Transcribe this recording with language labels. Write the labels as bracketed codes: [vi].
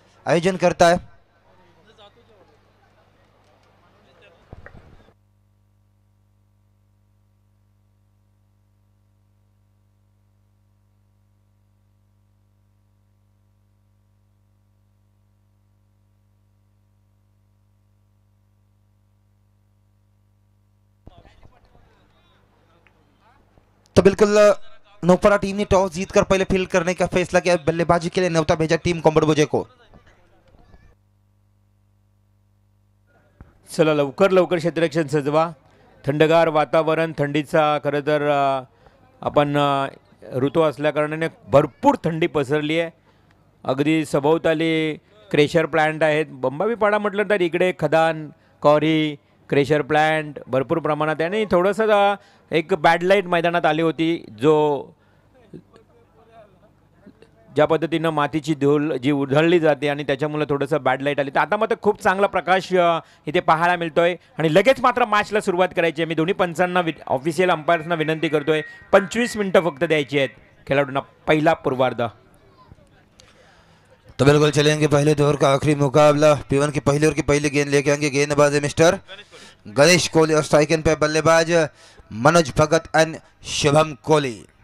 [hi] आयोजन करता है तो बिल्कुल नौपड़ा टीम ने टॉस जीतकर पहले फील्ड करने का फैसला किया. बल्लेबाजी के लिए न्योता भेजा टीम कोम्बोडभुजे को. [mr] चला लवकर क्षेत्ररक्षण सजवा. थंडगार वातावरण, थंडीचा खरं तर आपण ऋतू असल्याकारणाने भरपूर थंडी पसरली आहे. अगदी सभोवताली क्रेशर प्लांट आहेत. बंबावीपाडा म्हटलं तर इकडे खदान, कॉरी, क्रेशर प्लांट भरपूर प्रमाणात आहे. आणि थोडंसं एक बॅड लाईट मैदानात आली होती जो ज्या पद्धतीनं मातीची धूळ जी उधळली जाते आणि त्याच्यामुळे थोडंसं बॅड लाईट आली. तर आता मात्र खूप चांगला प्रकाश इथे पाहायला मिळतोय आणि लगेच मात्र मॅचला सुरुवात करायची आहे. मी दोन्ही पंचांना ऑफिशियल अंपायर्सना विनंती करतोय 25 मिनिटं फक्त द्यायची आहेत खेळाडूंना पहिला पूर्वार्ध. [hi] तो बिल्कुल चलेंगे पहले दौर का आखिरी मुकाबला. P1 की पहली ओवर की पहली गेंद लेके आएंगे. गेंदबाज है मिस्टर गणेश कोहली और स्ट्राइक एंड पे बल्लेबाज मनोज भगत एंड शुभम कोहली.